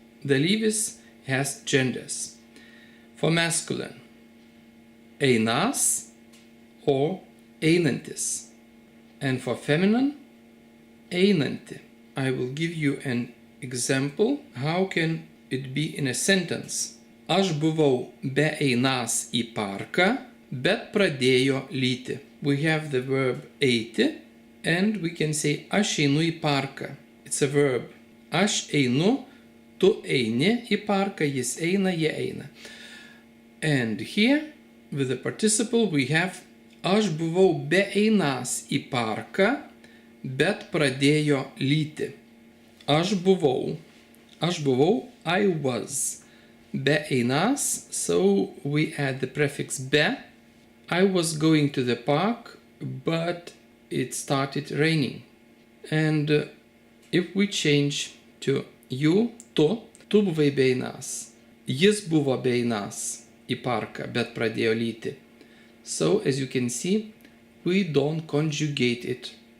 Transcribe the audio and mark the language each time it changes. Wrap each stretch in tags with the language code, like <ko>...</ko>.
<en>Dalyvis has genders. For masculine, einas or einantis. And for feminine, einanti. I will give you an example. How can it be in a sentence?</en> <lt>Aš buvau beeinas į parką, bet pradėjo lyti.</lt> <en>We have the verb eiti, and we can say</en> <lt>aš einu į parką.</lt> <en>It's a verb.</en> <lt>Aš einu, tu eini į parką, jis eina, jie eina.</lt> <en>And here, with the participle, we have</en> <lt>aš buvau beeinas į parką, bet pradėjo lyti. Aš buvau,</lt> <en>I was. Beeinas, so we add the prefix be. I was going to the park, but it started raining. And if we change to you,</en> <lt>tu buvai beeinas. Jis buvo beeinas į parką, bet pradėjo lyti.</lt> <en>So, as you can see, we don't conjugate it.</en>